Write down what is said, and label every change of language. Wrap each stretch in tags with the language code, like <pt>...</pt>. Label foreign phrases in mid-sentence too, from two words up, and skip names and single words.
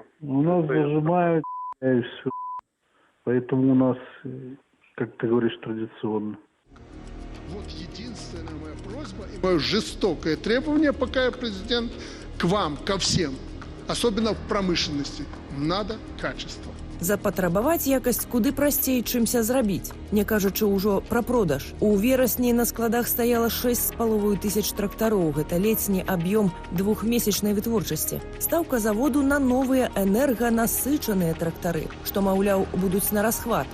<ru>У нас зажимают и все. Поэтому у нас, как ты говоришь, традиционно. Вот единственная моя просьба и мое жестокое требование, пока я президент, к вам, ко всем, особенно в промышленности, надо качество.</ru> <be>Запатрабаваць якасць куды прасцей, чымся зрабіць, не кажучы ўжо пра продаж. У верасні на складах стаяла 6,5 тысяч трактароў. Гэта летні аб'ём 2-месячнай вытворчасці. Стаўка заводу на новыя энерганасычаныя трактары, што, маўляў, будуць на расхват.</be>